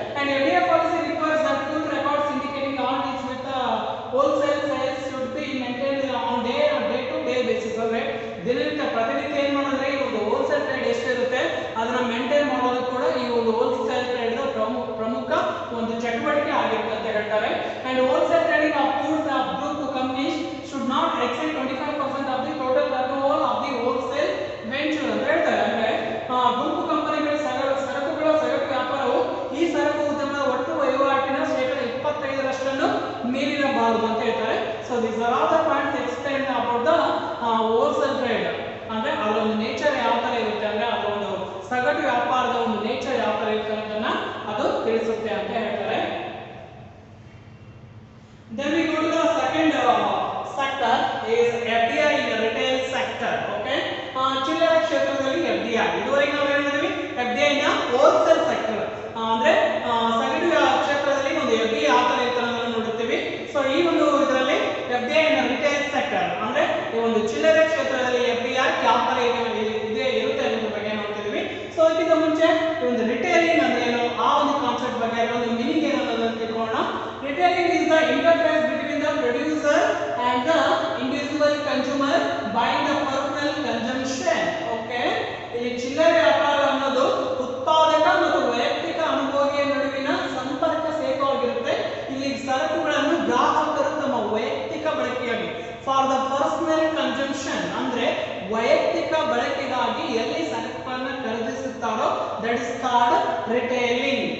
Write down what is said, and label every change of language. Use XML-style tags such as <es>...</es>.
<en>And FDI policy requires that full records indicating all deals with wholesale sales should be maintained on day-to-day basis.</en> <kn>ಅಂದ್ರೆ ದಿನನಿತ್ಯ ಪ್ರತಿನಿತ್ಯ ಏನ್ ಮಾಡಿದ್ರೆ ಈ ಒಂದು ಹೋಲ್ಸೇಲ್ ಟ್ರೇಡ್ ಎಷ್ಟಿರುತ್ತೆ ಅದನ್ನ ಮೇಂಟೈನ್ ಮಾಡೋದು ಕೂಡ ಈ ಒಂದು ಹೋಲ್ಸೇಲ್ ಟ್ರೇಡ್ ಪ್ರಮುಖ ಒಂದು ಚಟುವಟಿಕೆ ಆಗಿರುತ್ತೆ ಅಂತ ಹೇಳ್ತಾರೆ.</kn> <en>and wholesale trading of goods of group companies should not exceed 25% of the total turnover of the wholesale venture</en> <kn>ಅಂತ ಹೇಳ್ತಾರೆ. ಅಂದ್ರೆ ಗುಂಪು ಕಂಪನಿಗಳ ಸರಕುಗಳ ಸಗಟು ವ್ಯಾಪಾರವು ಈ ಸರಕು ಉದ್ಯಮದ ಒಟ್ಟು ವಹಿವಾಟಿನ ಶೇಕಡ 25ರಷ್ಟನ್ನು ಮೀರಿರಬಾರದು ಅಂತ ಹೇಳ್ತಾರೆ.</kn> <en>So this are all the points explain about the wholesale trade.</en> <kn>ಅಂದ್ರೆ ಅದರ ಒಂದು ನೇಚರ್ ಯಾವ ತರ ಇರುತ್ತೆ ಅಂದ್ರೆ ಅದರ ಒಂದು ಸಗಟು ವ್ಯಾಪಾರದ ಒಂದು ನೇಚರ್ ಯಾವ ತರ ಇರುತ್ತೆ ಅನ್ನೋದನ್ನ ಅದು ತಿಳಿಸುತ್ತೆ ಅಂತ ಹೇಳ್ತಾರೆ.</kn> <en>Then we go to the second sector is FDI in the retail sector.</en> <kn>Okay, ಚಿಲ್ಲರೆ ಕ್ಷೇತ್ರದಲ್ಲಿ FDI. ಇದುವರೆಗೆ ನಾವು ಹೇಳಿದ್ವಿ FDI ನ ಹೋಲ್ಸೇಲ್ ಸೆಕ್ಟರ್ ಅಂದ್ರೆ ಸಗಟು ಕ್ಷೇತ್ರದಲ್ಲಿ ಒಂದು FDI ಯಾವ ತರ ಇರುತ್ತೆ ಅನ್ನೋದನ್ನ ನೋಡುತ್ತೀವಿ. ಸೊ ಈ ಒಂದು ಇದರಲ್ಲಿ</kn> <en>FDI in the retail sector</en> <kn>ಅಂದ್ರೆ ಈ ಒಂದು ಚಿಲ್ಲರೆ ಕ್ಷೇತ್ರದಲ್ಲಿ FDI ಯಾವ ತರ ಇದೆ ಇರುತ್ತೆ ಅನ್ನೋದ್ರ ಬಗ್ಗೆ ನೋಡ್ತಿದ್ವಿ. ಸೊ ಇದಕ್ಕಿಂತ ಮುಂಚೆ ಒಂದು ರಿಟೇಲಿಂಗ್ ಅಂದ್ರೆ ಏನು ಆ ಒಂದು ಕಾನ್ಸೆಪ್ಟ್ ಬಗ್ಗೆ ಒಂದು ಮೀನಿಂಗ್ ಏನು ಅನ್ನೋದನ್ನ ತಿಳ್ಕೊಳ್ಳೋಣ.</kn> <en>Retailing is the interface between the producer and the individual consumer buying the personal consumption.</en> <kn>Okay, ಇಲ್ಲಿ ಚಿಲ್ಲರೆ ವ್ಯಾಪಾರ ಅನ್ನೋದು ಉತ್ಪಾದಕ ಮತ್ತು ವೈಯಕ್ತಿಕ ಅನುಭವಿಯ ನಡುವಿನ ಸಂಪರ್ಕ ಸೇತುವಾಗಿರುತ್ತೆ. ಇಲ್ಲಿ ಸರಕುಗಳನ್ನು ಗ್ರಾಹಕರು ತಮ್ಮ ವೈಯಕ್ತಿಕ ಬಳಕೆಯಾಗಿ</kn> <en>for the personal consumption</en> <kn>ಅಂದ್ರೆ ವೈಯಕ್ತಿಕ ಬಳಕೆಗಾಗಿ ಎಲ್ಲಿ ಸರಕುಗಳನ್ನು ಖರೀದಿಸುತ್ತಾರೋ</kn> <en>That is called retailing.</en>